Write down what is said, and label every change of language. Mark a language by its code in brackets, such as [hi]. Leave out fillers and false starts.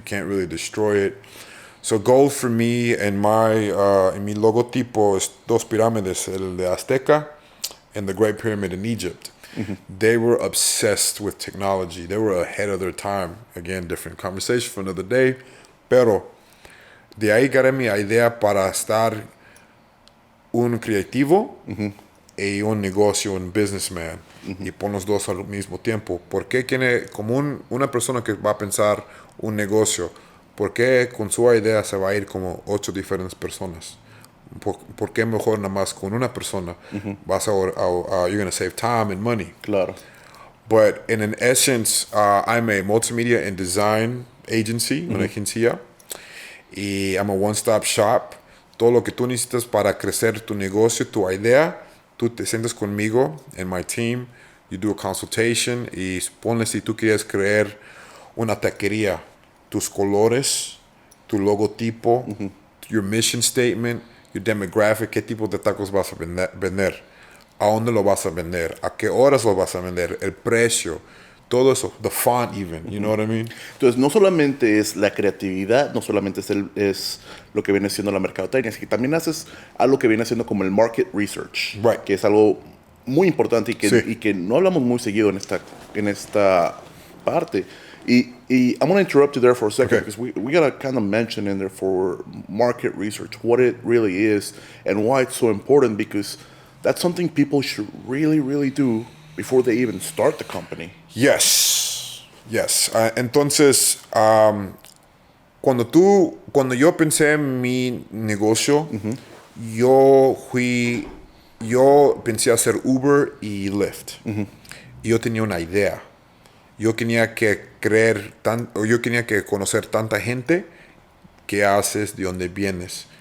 [en] You can't really destroy it. So gold for me en mi logotipo es 2 pirámides, el de Azteca and the Great Pyramid in Egypt. They were obsessed with technology. They were ahead of their time. Again, different conversation for another day. [es] Pero de ahí agarré mi idea para estar un creativo y un negocio, un businessman. Y pon los dos al mismo tiempo. ¿Por qué como una persona que va a pensar un negocio, por qué con su idea se va a ir como 8 diferentes personas? ¿Por qué mejor nada más con una persona? [en] You're going to save time and money. [es] Claro. [en] But in an essence, I'm a multimedia and design agency, una agencia. Y I'm a one-stop shop. [es] Todo lo que tú necesitas para crecer tu negocio, tu idea, tú te sientas conmigo en my team. You do a consultation. Y ponle si tú quieres crear una taquería, tus colores, tu logotipo, your mission statement, your demographic, qué tipo de tacos vas a vender, a dónde lo vas a vender, a qué horas lo vas a vender, el precio, todo eso, the font even, you know what I mean? Entonces, no solamente es la creatividad, no solamente es lo que viene siendo la mercadotecnia, sino que también haces algo que viene siendo como el market research, [en] Right. [es] que es algo muy importante Sí. y que no hablamos muy seguido en esta parte. [en] Y I'm going to interrupt you there for a second, Okay. because we got to kind of mention in there for market research what it really is and why it's so important, because that's something people should really, really do before they even start the company. Yes. [es] Entonces, cuando yo pensé en mi negocio, yo pensé hacer Uber y Lyft. Y yo tenía una idea. Yo tenía que conocer tanta gente que haces, de dónde vienes.